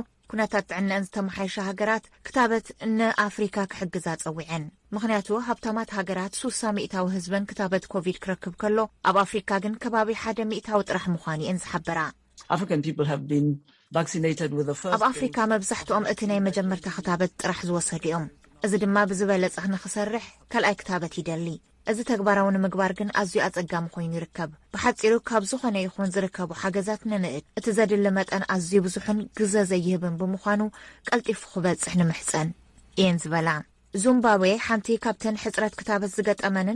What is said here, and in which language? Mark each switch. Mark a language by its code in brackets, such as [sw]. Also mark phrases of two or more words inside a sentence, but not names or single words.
[ti] ኩነታት ጥዕናን ዝተመሓየሸ ሃገራት ክታበት ንኣፍሪካ ክሕግዛ ፀዊዐን ምክንያቱ ሃብታማት ሃገራት 60% ህዝበን ክታበት ኮቪድ ክረክብ ከሎ ኣብ አፍሪካ ግን ከባቢ 100 ጥራሕ ምዃኑ እየን ዝሓበራ [en] African people have been vaccinated with the first [ti] ኣብ አፍሪካ መብዛሕትኦም እቲ ናይ መጀመርታ ክታበት ጥራሕ ዝወሰዱ እዮም እዚ ድማ ብዝበለጸ ንኽሰርሕ ካልኣይ ክታበት ይደሊ እዚ ተግባራዊ ንምግባር ግን ኣዝዩ ኣጸጋሚ ኮይኑ ይርከብ ብሓጺሩ ካብ ዝኾነ ይኹን ዝርከቡ ሓገዛት ንንእድ እቲ ዘድሊ መጠን ኣዝዩ ብዙሕን ግዘ ዘይህብን ብምዃኑ ቀልጢፉ ክበጽሕ ንምሕፀን እየን ዝበላ ዚምባብዌ ሓንቲ ካብተን ሕፅረት ክታበት ዝገጠመንን